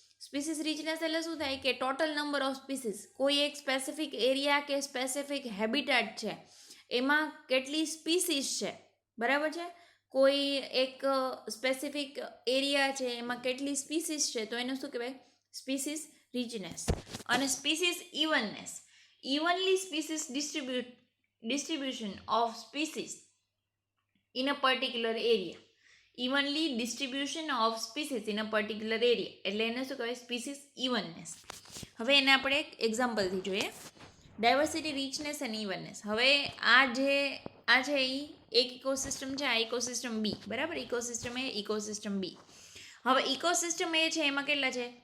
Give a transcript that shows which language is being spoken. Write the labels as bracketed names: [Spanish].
[Gujarati] Species રીચનેસ એટલે શું થાય કે ટોટલ નંબર ઓફ સ્પીસીસ કોઈ એક સ્પેસિફિક એરિયા કે સ્પેસિફિક હેબિટેટ છે એમાં કેટલી સ્પીસીસ છે, બરાબર છે. કોઈ એક સ્પેસિફિક એરિયા છે એમાં કેટલી સ્પીસીસ છે તો એને શું કહેવાય? [English] Species richness. અને species evenness, evenly species distribution of species in a particular area. Evenly distribution of species in a particular area, [Gujarati] એટલે એને શું કહેવાય? સ્પીસીસ ઇવનનેસ. હવે એને આપણે એક એક્ઝામ્પલથી જોઈએ, ડાયવર્સિટી, રીચનેસ અને ઇવનનેસ. હવે આ છે એ એક ઇકોસિસ્ટમ છે, આ ઇકોસિસ્ટમ બી, બરાબર. ઇકોસિસ્ટમ એ, ઇકોસિસ્ટમ બી. હવે ઇકોસિસ્ટમ એ છે એમાં કેટલા છે?